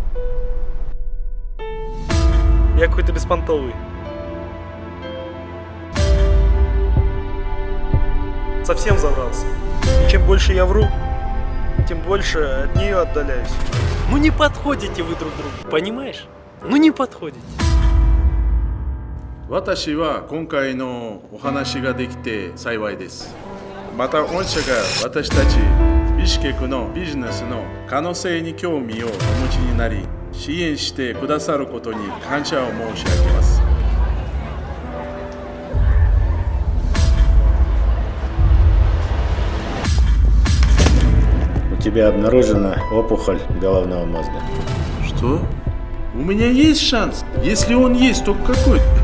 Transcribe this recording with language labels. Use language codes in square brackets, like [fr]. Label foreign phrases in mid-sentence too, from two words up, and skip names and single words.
[ru] Я какой-то беспонтовый. Совсем заврался. И чем больше я вру, тем больше от нее отдаляюсь. Ну не подходите вы друг другу, понимаешь? Ну не подходите. [ja] 私は今回のお話ができて幸いです。また御社が私たちビシケクのビジネスの可能性に興味をお持ちになり、支援してくださることに感謝を申し上げます。 [ru] У тебя обнаружена опухоль головного мозга. Что? У меня есть шанс? Если он есть, то какой?